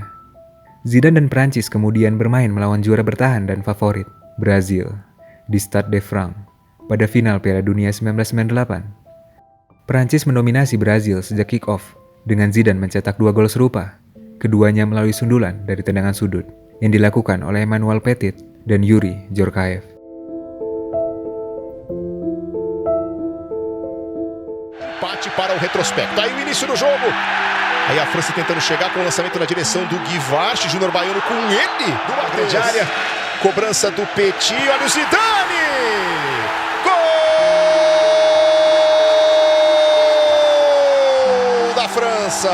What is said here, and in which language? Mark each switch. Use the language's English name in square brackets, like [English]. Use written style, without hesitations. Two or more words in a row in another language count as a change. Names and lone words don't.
[Indonesian] Zidane dan Prancis kemudian bermain melawan juara bertahan dan favorit, Brazil, di Stade de France pada final Piala Dunia 1998. Prancis mendominasi Brazil sejak kick-off dengan Zidane mencetak 2 gol serupa, keduanya melalui sundulan dari tendangan sudut yang dilakukan oleh Emmanuel Petit dan Yuri Djorkaeff. [Portuguese] Empate para o retrospecto. Aí o início do jogo. Aí a França tentando chegar com o lançamento na direção do Guivarchy. Júnior Baiano com ele do lado de área. Cobrança do Petit. Olha o Zidane! Gol da França!